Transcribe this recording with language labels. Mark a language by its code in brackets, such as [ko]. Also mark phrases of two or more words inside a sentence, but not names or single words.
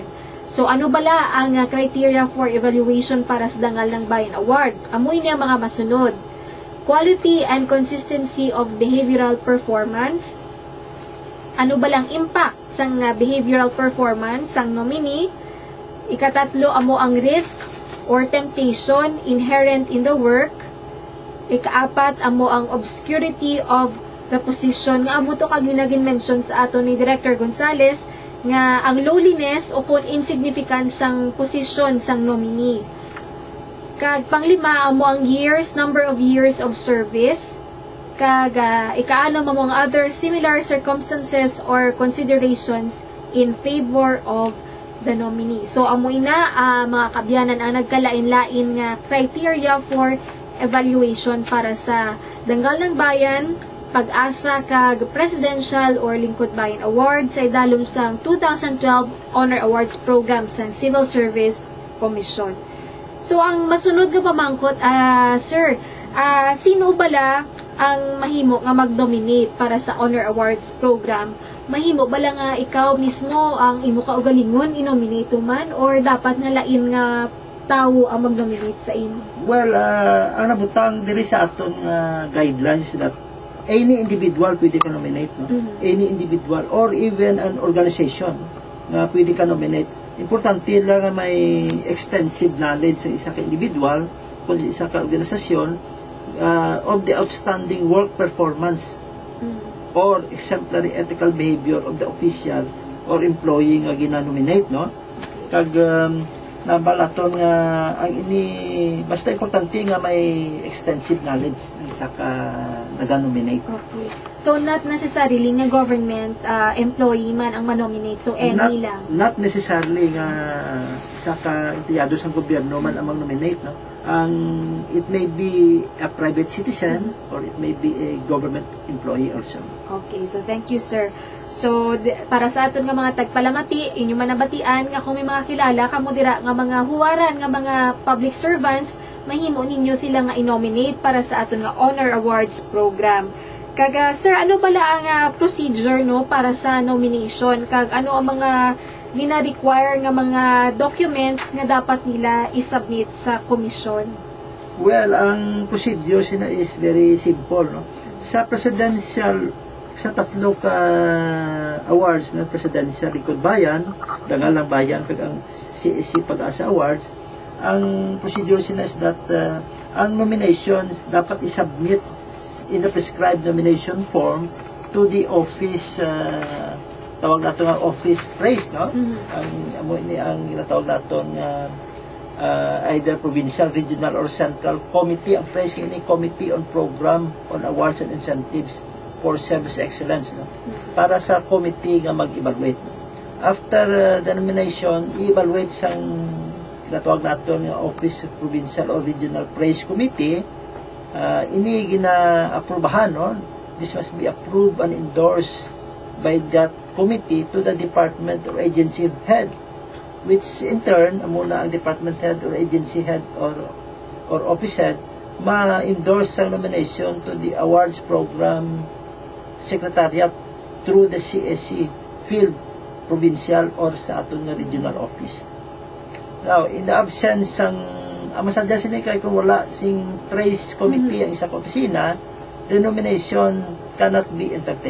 [hil] So ano bala ang [en] criteria for evaluation [hil] para sa Dangal ng Bayan Award? Amoy niya mga masunod. [en] Quality and consistency of behavioral performance. [hil] Ano balang impact sang [en] behavioral performance [hil] sang nominee? Ikatatlo, amo ang [en] risk or temptation inherent in the work. [hil] Ikaapat, amo ang [en] obscurity of the position. [hil] Nga amo to kag ginagin mention sa ato ni Director Gonzales nga ang lowliness o kung insignificance sang position sang nominee. Kag panglima, amo ang [en] number of years of service. [hil] Kag ikaano [en] among other similar circumstances or considerations in favor of the nominee. [hil] So amoy na mga kabyanan ang nagkalain-lain nga [en] criteria for evaluation [hil] para sa Dangal ng Bayan, Pag-asa kag Presidential or Lingkod Bayan Awards sa idalom sang 2012 Honor Awards Program sa Civil Service Commission. So ang masunod nga pamangkot, sir, sino bala ang mahimo nga mag-nominate para sa Honor Awards Program? Mahimo bala nga ikaw mismo ang imo kaugalingon i-nominate man or dapat nga lain nga tawo ang mag-nominate sa imo? Well, ang nabutang diri sa aton guidelines [en] that any individual [hil] pwede ka nominate, no? [en] Any individual or even an organization [hil] nga pwede ka nominate. Importante lang nga may [en] extensive knowledge [hil] sa isa ka individual kung isa ka organisasyon [en] of the outstanding work performance or exemplary ethical behavior of the official or employee [hil] nga gina-nominate, no? Kag nabalaton nga ang ini basta importante nga may [en] extensive knowledge [hil] ng isa ka naga-nominate. Okay. [en] So not necessarily [hil] nga [en] government employee [hil] man ang manominate, so any lang. [en] Not necessarily [hil] nga isa ka empleyado sa gobyerno man ang nominate, no? [en] It may be a private citizen or it may be a government employee also. [hil] Okay, so thank you, sir. So para sa aton nga mga tagpalamati, inyo manabatian nga kung may mga kilala kamo dira nga mga huwaran nga mga [en] public servants, [hil] mahimo ninyo sila nga i-nominate para sa aton nga Honor Awards program. Kag sir, ano bala ang procedure no para sa nomination? Kag ano ang mga gina-require nga mga documents nga dapat nila i-submit sa komisyon? [en] Well, [hil] ang procedure sina [en] is very simple, [hil] no? Sa presidential, sa tatlo ka awards na Presidential Lingkod Bayan, Dangal ng Bayan, kag ang CSC Pag-asa Awards, ang procedure sina is that ang nominations dapat i-submit [en] in the prescribed nomination form to the office [hil] tawag nato nga office praise, no? Ang ginatawag nato nga [en] either provincial, regional, or central committee. [hil] Ang praise kini [en] Committee on Program on Awards and Incentives for Service Excellence, [hil] no? Para sa committee nga mag-evaluate. [en] After the nomination, [hil] i-evaluate sang ginatawag nato nga [en] office provincial or regional praise committee. [hil] Ini gina-aprobahan, no? [en] This must be approved and endorsed by that committee to the department or agency head, which in turn, [hil] muna ang department head or agency head or office head, ma-endorse ang nomination [en] to the awards program secretariat through the CSC field, provincial, or [hil] sa aton nga regional office. [en] Now, in the absence [hil] ang masadya sila kay kung wala sing praise committee ang isa ka opisina, [en] the nomination cannot be entertained.